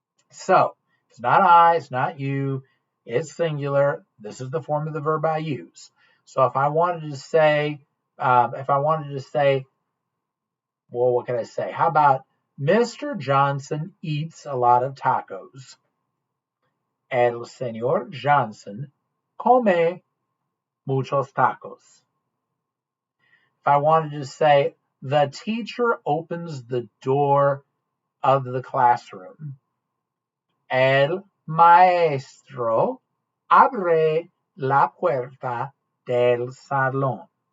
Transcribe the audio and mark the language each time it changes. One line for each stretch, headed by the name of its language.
English: So, it's not I, it's not you, it's singular. This is the form of the verb I use. So if I wanted to say, well, what can I say? How about Mr. Johnson eats a lot of tacos?
Spanish: El señor Johnson come muchos tacos.
English: If I wanted to say, the teacher opens the door of the classroom.
Spanish: El maestro abre la puerta del salón.